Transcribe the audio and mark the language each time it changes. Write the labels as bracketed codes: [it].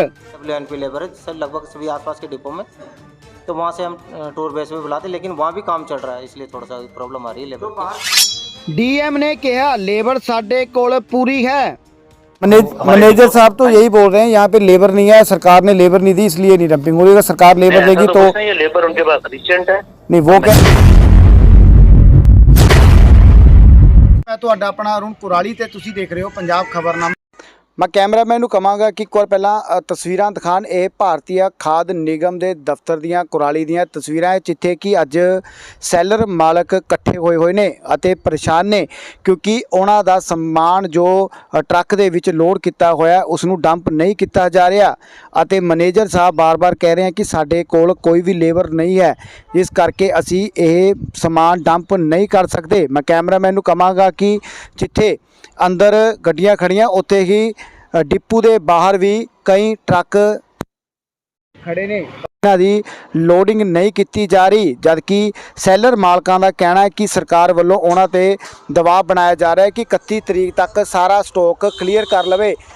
[hi] WNP labour है sir, लगभग सभी आसपास के डिपो में, तो वहाँ से हम टूर बेस पे बुलाते, लेकिन वहाँ भी काम चल रहा है, इसलिए थोड़ा सा प्रॉब्लम आ रही है लेबर की। [pa] डीएम ने कहा लेबर साडे कोल पूरी है। [hi] मैनेजर साहब तो यही बोल रहे हैं यहाँ पे लेबर नहीं है, सरकार ने लेबर नहीं दी इसलिए नहीं डंपिंग हो रही। अगर सरकार लेबर देगी तो ये लेबर उनके पास रिसेंट है नहीं वो क्या। [pa] मैं ਤੁਹਾਡਾ ਆਪਣਾ ਅਰੁਣ ਕੁਰਾਲੀ ਤੇ ਤੁਸੀਂ ਦੇਖ ਰਹੇ ਹੋ ਪੰਜਾਬ ਖਬਰਨਾਮਾ। ਮੈਂ ਕੈਮਰਾਮੈਨ ਨੂੰ ਕਹਾਂਗਾ ਕਿ ਇੱਕ ਵਾਰ ਪਹਿਲਾਂ ਤਸਵੀਰਾਂ ਦਿਖਾਣ। ਇਹ ਭਾਰਤੀ ਖਾਦ ਨਿਗਮ ਦੇ ਦਫ਼ਤਰ ਦੀਆਂ ਕੁਰਾਲੀ ਦੀਆਂ ਤਸਵੀਰਾਂ ਹੈ, ਜਿੱਥੇ ਕਿ ਅੱਜ ਸੈਲਰ ਮਾਲਕ ਇਕੱਠੇ ਹੋਏ ਨੇ ਅਤੇ ਪਰੇਸ਼ਾਨ ਨੇ ਕਿਉਂਕਿ ਉਹਨਾਂ ਦਾ ਸਮਾਨ ਜੋ ਟਰੱਕ ਦੇ ਵਿੱਚ ਲੋਡ ਕੀਤਾ ਹੋਇਆ ਉਸ ਨੂੰ ਡੰਪ ਨਹੀਂ ਕੀਤਾ ਜਾ ਰਿਹਾ ਅਤੇ ਮੈਨੇਜਰ ਸਾਹਿਬ ਬਾਰ-ਬਾਰ ਕਹਿ ਰਹੇ ਹਨ ਕਿ ਸਾਡੇ ਕੋਲ ਕੋਈ ਵੀ ਲੇਬਰ ਨਹੀਂ ਹੈ, ਜਿਸ ਕਰਕੇ ਅਸੀਂ ਇਹ ਸਮਾਨ ਡੰਪ ਨਹੀਂ ਕਰ ਸਕਦੇ। ਮੈਂ ਕੈਮਰਾਮੈਨ ਨੂੰ ਕਹਾਂਗਾ ਕਿ ਜਿੱਥੇ ਅੰਦਰ ਗੱਡੀਆਂ ਖੜੀਆਂ ਉੱਥੇ ਹੀ डिपू के बाहर भी कई ट्रक खड़े ने, इन्हां दी लोडिंग नहीं की जा रही, जबकि सैलर मालकां दा कहना है कि सरकार वालों उन्हां ते दबाव बनाया जा रहा है कि 31 तरीक तक सारा स्टॉक क्लीयर कर लवे।